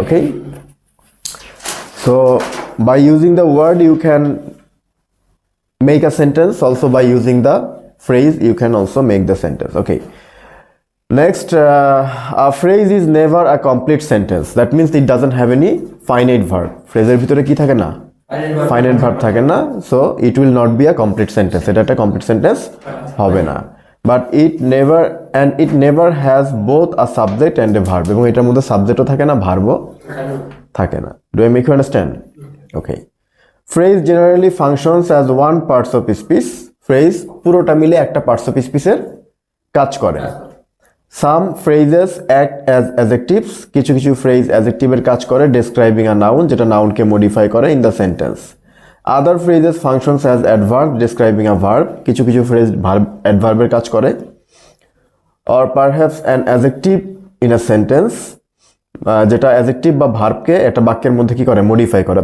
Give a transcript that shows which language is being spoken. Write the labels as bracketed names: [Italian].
[English] Okay, so by using the word you can make a sentence, also by using the phrase you can also make the sentence. Okay, next, a phrase is never a complete sentence. That means it doesn't have any finite verb. Phrase [Bangla] এর ভিতরে কি থাকে না? [English] Finite verb [Bangla] থাকে না, [English] so it will not be a complete sentence. [Bangla] এটা একটা complete sentence হবে না। [English] But it never has both a subject and a verb. [Bangla] এবং এটার মধ্যে সাবজেক্টও থাকে না, ভার্বও থাকে না। [English] Do I make you understand? Okay. Phrase generally functions as one parts of speech. Phrase [Bangla] পুরোটা মিলে একটা [English] parts of speech [Bangla] এর কাজ করে। [English] some phrases act as adjectives, [Bangla] কিছু কিছু ফ্রেজ অ্যাডজেক্টিভের কাজ করে, [English] describing a noun, [Bangla] যেটা নাউনকে মডিফাই করে [English] In the sentence. Other phrases functions as adverb, describing a verb, [Bangla] কিছু কিছু ফ্রেজ অ্যাডভার্বের কাজ করে। [English] or perhaps an adjective in a sentence, [Bangla] যেটা অ্যাডজেক্টিভ বা ভার্বকে একটা বাক্যের মধ্যে কি করে, মডিফাই করে।